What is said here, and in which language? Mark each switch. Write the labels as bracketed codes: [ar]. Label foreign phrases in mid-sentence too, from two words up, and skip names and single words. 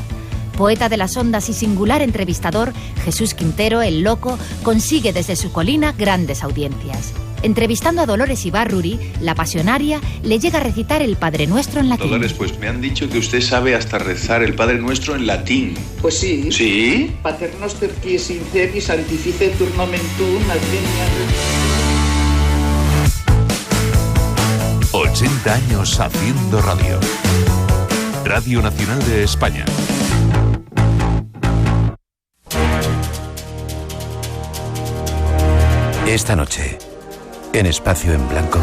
[es] Poeta de las ondas y singular entrevistador, Jesús Quintero, el Loco, consigue desde su colina grandes audiencias. Entrevistando a Dolores Ibarruri, la pasionaria, le llega a recitar el Padre Nuestro en latín. Dolores, pues me han dicho que usted sabe hasta rezar el Padre Nuestro en latín. Pues sí. ¿Sí? [la] Pater noster qui es in celis, sanctificetur nomen tuum, adveniat. [es] 80 años haciendo radio. Radio Nacional de España. Esta noche, en Espacio en Blanco.